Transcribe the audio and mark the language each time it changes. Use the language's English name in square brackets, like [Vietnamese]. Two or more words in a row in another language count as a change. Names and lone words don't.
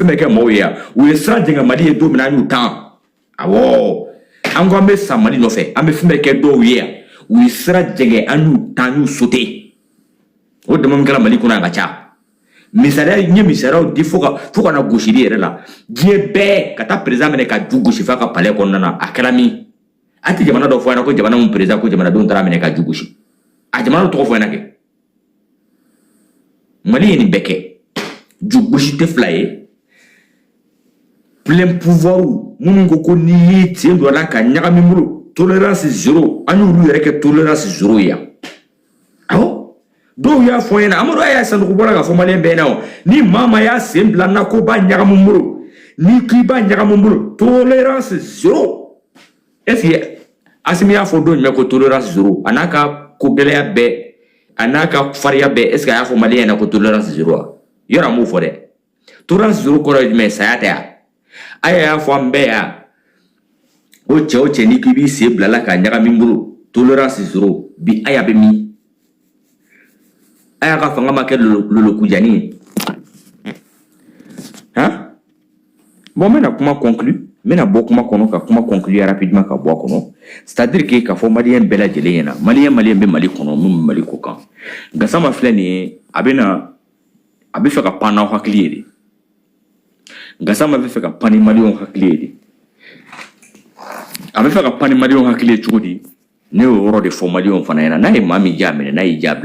[Bambara] bɛɛ kɛ maaw ye yan u ye sira jɛngɛ Mali ye don min an y'u tan awɔ an ko an bɛ sa Mali nɔfɛ an bɛ fɛn bɛɛ kɛ dɔw ye yan u ye sira jɛngɛ an y'u tan an y'u sauter o dama min kɛra Mali kɔnɔ yan ka ca misaliya n ye misaliyaw di fo ka na gosili yɛrɛ la diɲɛ bɛɛ ka taa président minɛ ka ju gosi f'a ka palais kɔnɔna na a kɛra min a tɛ jamana dɔ fɔ ɲɛna ko jamana mun président ko jamanadenw taara minɛ ka ju gosi a jamana dɔ tɔgɔ fɔ ɲɛna kɛ Mali ye nin bɛɛ kɛ ju gosi tɛ fila ye [French] plein pouvoir [Bambara] minnu ko n'i y'i sen don a la ka ɲagami bolo [French] tolérance zéro [Bambara] an y'olu yɛrɛ kɛ [French] tolérance zéro [Bambara] ye yan awɔ dɔw y'a fɔ ɲɛna Amadu y'a sandugu bɔra ka fɔ malien bɛɛ ɲɛna o ni maa y'a sen bila n na ko b'a ɲagami bolo n'i k'i b'a ɲagami bolo [French] tolérance zéro est-ce que [Bambara] Asimi y'a fɔ don jumɛn ko [French] tolérance zéro [Bambara] a n'a ka ko gɛlɛya bɛɛ a n'a ka fariya bɛɛ [French] est-ce que [Bambara] a y'a fɔ malien ɲɛna ko [French] tolérance zéro [Bambara] wa yɔrɔ an b'o fɔ dɛ [French] tolérance zéro [Bambara] kɔrɔ ye jumɛn saya tɛ yan a y'a fɔ an bɛɛ yan o cɛ n'i k'i b'i sen bila la ka ɲagami bolo [French] tolérance zéro [Bambara] bi a y'a bɛ min a y'a ka fanga ma kɛ lolokujani ye hein bon n bɛna kuma conclure n bɛna bɔ kuma kɔnɔ ka kuma [French] conclure rapidement [Bambara] ka bɔ a kɔnɔ [French] c'est-à-dire que [Bambara] k'a fɔ malien bɛɛ lajɛlen ɲɛna malien bɛ Mali kɔnɔ min bɛ Mali ko kan Gassama filɛ nin ye a bɛ fɛ ka pan n'aw hakili ye de Gassama bɛ fɛ ka pan ni malien hakili ye de a bɛ fɛ ka pan ni malien hakili ye cogo di ne y'o yɔrɔ de fɔ malien fana ɲɛna n'a ye maa min ja minɛ n'a y'i ja